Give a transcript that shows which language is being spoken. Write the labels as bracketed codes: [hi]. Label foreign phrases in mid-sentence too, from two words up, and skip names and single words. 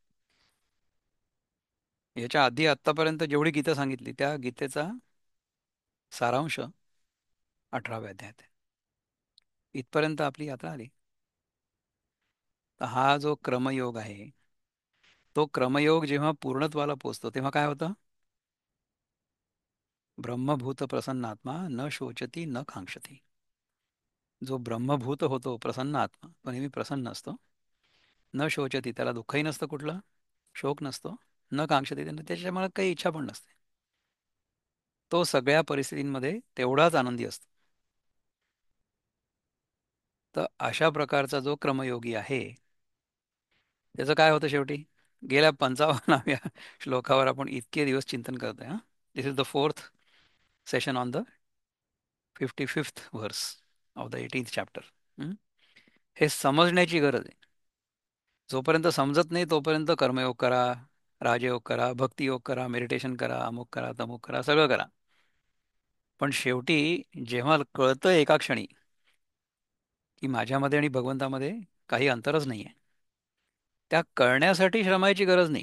[mr] याच्या आधी आत्तापर्यंत जेवढी गीतं सांगितली त्या गीतेचा सारांश 18व्या अध्यायात आहे. इथपर्यंत आपली यात्रा आली. तर हा जो क्रमयोग आहे, तो क्रमयोग जेव्हा पूर्णत्वाला पोचतो तेव्हा काय होतं? [sa] ब्रह्मभूत प्रसन्नात्मा न शोचती न कांक्षती. [mr] जो ब्रह्मभूत होतो प्रसन्न आत्मा, तो नेहमी प्रसन्न असतो. [sa] न शोचती, [mr] त्याला दुःखही नसतं कुठलं, शोक नसतो. [sa] न कांक्षती, [mr] त्यांना त्याच्या मनात काही इच्छा पण नसते. तो सगळ्या परिस्थितींमध्ये तेवढाच आनंदी असतो. तर अशा प्रकारचा जो क्रमयोगी आहे, त्याचं काय होतं शेवटी? गेल्या 55व्या श्लोकावर आपण इतके दिवस चिंतन करतोय. हा, [en] This is the fourth session on the 55th verse of the 18th chapter. [mr] हे समजण्याची गरज आहे. जोपर्यंत समजत नाही तोपर्यंत कर्मयोग करा, राजयोग करा, भक्तियोग करा, मेडिटेशन करा, अमुक करा, तमुक करा, सगळं करा. पण शेवटी जेव्हा कळतं एका क्षणी की माझ्यामध्ये आणि भगवंतामध्ये काही अंतरच नाहीये, त्या कळण्यासाठी श्रमाची गरज नाहीये.